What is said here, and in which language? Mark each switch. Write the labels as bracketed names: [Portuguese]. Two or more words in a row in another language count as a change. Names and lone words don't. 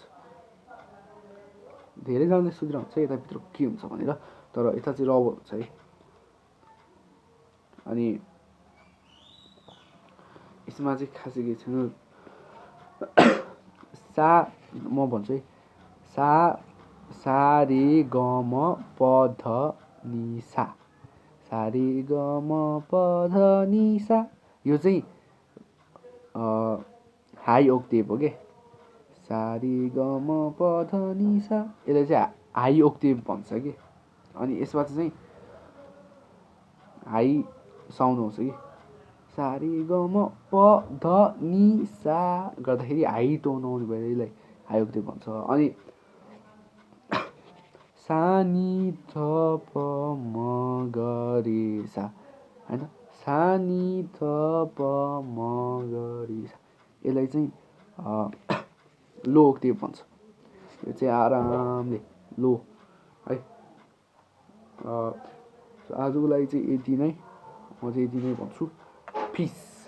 [Nepali] धेरैजनाले सोधिरहन्छ यताभित्र के हुन्छ भनेर, तर यता चाहिँ रबर हुन्छ है। अनि यसमा चाहिँ खासै केही छैन। म भन्छु है, सा रे ग म प ध नि सा, सा रे ग म प ध नि सा। यो चाहिँ [English] high octave [Nepali] हो के, सा रे ग म प ध नि सा, यसलाई चाहिँ [English] high octave [Nepali] भन्छ कि। अनि यसबाट चाहिँ [English] high sound [Nepali] आउँछ कि, सा रे ग म प ध नि सा गर्दाखेरि [English] high tone [Nepali] आउने भएर यसलाई [English] high octave [Nepali] भन्छ। अनि सा नि ध प म ग रे सा होइन, सा नि ध प म ग रे सा, यसलाई चाहिँ [English] low octave [Nepali] भन्छ। यो चाहिँ आरामले लो है। आजको लागि चाहिँ यति नै, म चाहिँ यति नै भन्छु। पिस।